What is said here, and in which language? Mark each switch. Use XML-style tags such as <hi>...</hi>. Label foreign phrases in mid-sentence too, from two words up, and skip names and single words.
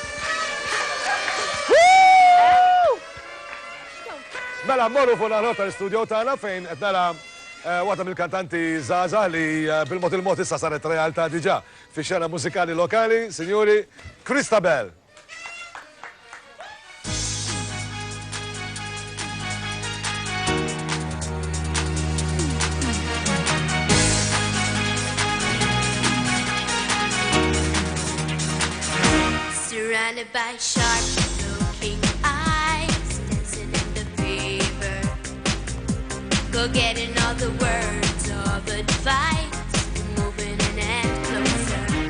<mt>Mela mmorru fuq naħrota l-studio tagħna fejn qed nara waħda mill-kantanti żgħażagħ li bil-mod il-mod issa saret realtà diġà fix-xena mużikali lokali, Sinjuri, Christabel.</mt> <en>Surrounded by sharp-looking eyes, dancing in the fever, forgetting all the words of advice, moving in and closer.</en>